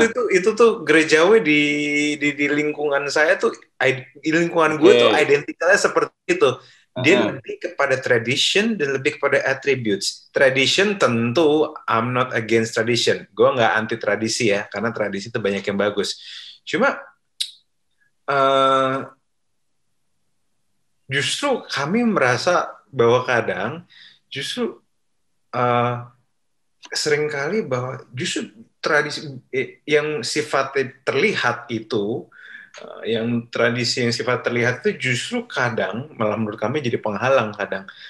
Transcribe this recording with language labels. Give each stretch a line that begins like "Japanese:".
Indonesian: Itu tuh gerejawi di lingkungan saya tuh, di lingkungan gue tuh identikalnya seperti itu. Dia lebih kepada tradition dan lebih kepada attributes.
English: Tradition
Indonesian: tentu
English: I'm not against tradition.
Indonesian: Gue nggak anti tradisi ya, karena tradisi itu banyak yang bagus. Cuma justru kami merasa bahwa kadang justru seringkali bahwa justru tradisi yang sifatnya terlihat itu, yang tradisi yang sifat terlihat itu justru kadang malah menurut kami jadi penghalang kadang.